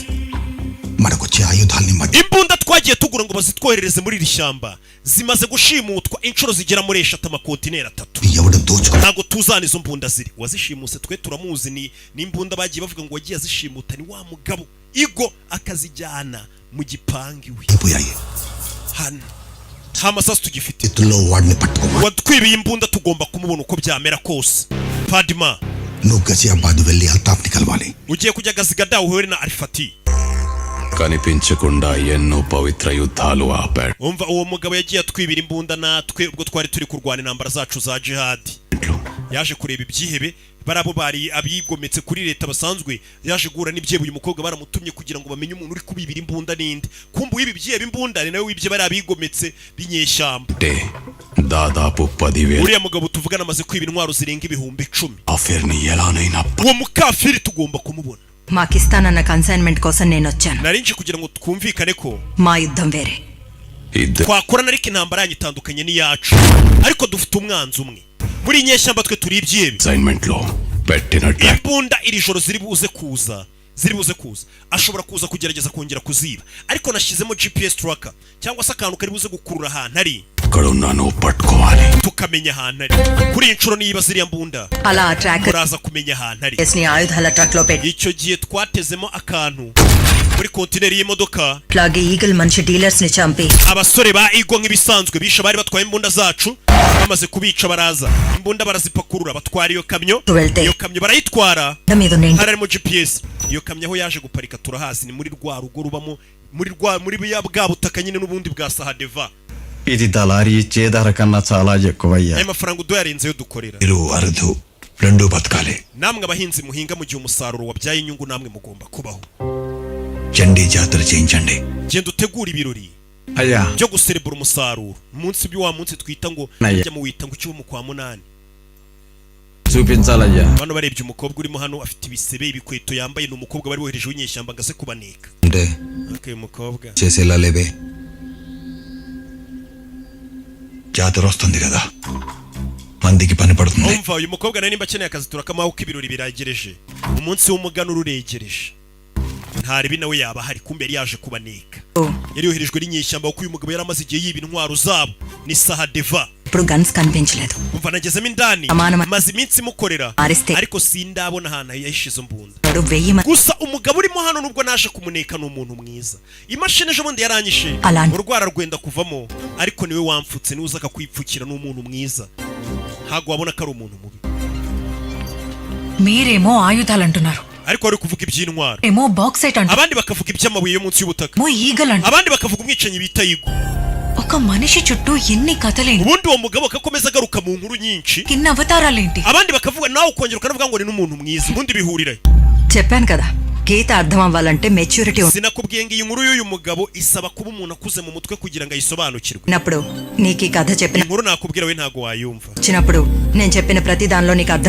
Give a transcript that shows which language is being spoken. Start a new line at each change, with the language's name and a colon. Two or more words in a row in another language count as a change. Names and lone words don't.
Telugu: మనకొచ్చే ఆయుధాల్ని మధ్య
Kinyarwanda: imbunda twagiye tugura ngo bazitwoherereze muri iri shyamba zimaze gushimutwa inshuro zigera muri 3 amakontineri 3.
Telugu: ఎవడు దోచుకో
Kinyarwanda: ntago tuzana izo mbunda ziri wazishimuse twe turamuzi ni imbunda bagiye bavuga ngo wagiye azishimuta ni wa mugabo igo akazijyana mu gipangi we
Telugu: అయిపోయాయి.
Kinyarwanda: hano nta masasu tugifite
Telugu: చేతుల్లో వాడిని పట్టుకోవాలి.
Kinyarwanda: watwibiye imbunda tugomba kumubona uko byamera kose.
Telugu: Padma నువ్వు గజియాబాద్ వెళ్ళి అల్తాఫ్ని కలవాలి.
Kinyarwanda: ugiye kujya Gazigada uhure na Arifati.
Telugu: కనిపించకుండా ఎన్నో పవిత్ర యుద్ధాలు ఆపాడు.
Kinyarwanda: umva uwo mugabo yagiye atwibira imbunda natwe ubwo twari turi kurwana intambara zacu za jihad. yaje kureba ibyihebe barabo bari abigometse kuri leta basanzwe yaje guhura n'ibyebe uyu mukobwa baramutumye kugira ngo bamenye umuntu uri kubibira imbunda ninde. kumbu ibi byihebe imbunda ni nawe wibye bari abigometse binyeshyamba.
Telugu: దాదాపు 10,000
Kinyarwanda: uriya mugabo tuvugana amaze kwiba intwaro zirenga 10,000.
Telugu: ఆఫర్ని ఎలానైనా
Kinyarwanda: uwo mukafiri tugomba kumubona.
Telugu: మాకిస్తానన్న కన్సైన్మెంట్ కోసం నేను వచ్చాను.
Kinyarwanda: narinje kugira ngo twumvikane ko
Telugu: మా యుద్ధం వేరే.
Kinyarwanda: twakorana ariko intambara yanyu itandukanye n'iyacu ariko dufite umwanzi umwe muri inyeshyamba twe turi ibyebe.
Telugu: అసైన్మెంట్ లో పెట్టిన
Kinyarwanda: imbunda iri joro ziri buze kuza ashobora kuza kugerageza kongera kuziba ariko nashyizemo
English: GPS tracker
Kinyarwanda: cyangwa se akantu kari buze gukurura ahantu ari
Telugu: ఎక్కడున్నానో పట్టుకోవాలి.
Kinyarwanda: tukamenya ahantu ari kuri iyi nshuro niba ziriya mbunda
Telugu: అలా ఆ ట్రాకర్
Kinyarwanda: turaza kumenya ahantu ari.
Telugu: ని ఆయుధాల ట్రక్ లో పెట్టి
Kinyarwanda: icyo gihe twatezemo akantu muri kontineri y'imodoka
Telugu: అట్లాగే ఈగల్ మనిషి డీలర్స్ ని చంపి
Kinyarwanda: abasore ba igo nk'ibisanzwe bisha bari batwaye imbunda zacu bamaze kubica baraza imbunda barazipakurura batwara iyo kamyo barayitwara మీద నిండి harimo GPS. iyo kamyo aho yaje guparika turahazi ni muri rwa rugo rubamo muri bwa butaka nyine n'ubundi bwa Sahadeva.
Telugu: ఇది దళారీ ఇచ్చే ధర కన్నా చాలా ఎక్కువయ్యా.
Kinyarwanda: ayo mafaranga uduyarenzeyo dukorera.
Telugu: ఇరు అరుదు రెండు బతకాలి.
Kinyarwanda: namwe abahinzi muhinga mu gihe umusaruro wabyaye inyungu namwe mugomba kubaho.
Telugu: చండీ జాతర చేయించండి.
Kinyarwanda: genda utegura ibirori
Telugu: అయ్యా
Kinyarwanda: byo guserebura umusaruro umunsi wa munsi twita ngo Naya. ajya mu wita ngo cyo mu kwa 8.
Telugu: చూపించాలయ్యా.
Kinyarwanda: bano barebye umukobwa urimo hano afite ibisebe ibikweto yambaye ni umukobwa bari bohereje w'inyeshyamba ngase kubaneka.
Telugu: అంటే
Kinyarwanda: okay umukobwa
Telugu: చేసేలా లేవే. జాతర వస్తుంది కదా మందికి పని పడుతుంది.
Kinyarwanda: umva uyu mukobwa nari nimba akeneye akazi turakamaho ko ibirori biragereje umunsi w'umuganura uregereje ntari binawe yaba hari kumbe yari yaje kubaneka. yari yoherejwe n'inyeshyamba kuko uyu mugabo yari amaze igihe yiba intwaro zabo ni Sahadeva.
Telugu: ఇప్పుడు గన్స్ కనిపించలేదు.
Kinyarwanda: umva nagezemo indani Amana- maze iminsi mukorera Ariste. ariko sindabona ahantu yahishize imbunda.
Telugu: వాడు 1000 మంది
Kinyarwanda: gusa umugabo urimo hano nubwo naje kumuneka ni umuntu mwiza. imashini ejo bundi yaranyishe Alan. urwara rwenda kuvamo ariko niwe wamfutse niwe uza akakwipfukira ni umuntu mwiza ntabwo wabona ko ari umuntu mubi.
Telugu: మీరేమో ఆయుధాలు అంటున్నారు,
Kinyarwanda: ariko wari kuvuga iby'intwaro
Telugu: ఏమో బాక్సైట్ అంటున్నారు,
Kinyarwanda: abandi bakavuga iby'amabuye yo munsi y'ubutaka
Telugu: ఏమో ఈగల్ అంటున్నారు.
Kinyarwanda: abandi bakavuga umwicanyi bita Igo.
Telugu: ఒక మనిషి చుట్టూ ఎన్ని కథలేంటి,
Kinyarwanda: ubundi uwo mugabo akakomeza agaruka mu nkuru nyinshi
Telugu: ఇన్ని అవతారాలేంటి.
Kinyarwanda: abandi bakavuga nawe ukongera ukanavuga ngo ni n'umuntu mwiza ubundi bihurira.
Telugu: చెప్పాను కదా గీత అర్థం అవ్వాలంటే మెచ్యూరిటీ
Kinyarwanda: sinakubwiye ngo iyi nkuru y'uyu mugabo isaba kuba umuntu akuze mu mutwe kugira ngo ayisobanukirwe.
Telugu: ఉన్నప్పుడు నీకు ఈ కథ చెప్పిన
Kinyarwanda: inkuru nakubwira we ntago wayumva.
Telugu: వచ్చినప్పుడు నేను చెప్పిన ప్రతి దానిలో నీకు అర్థం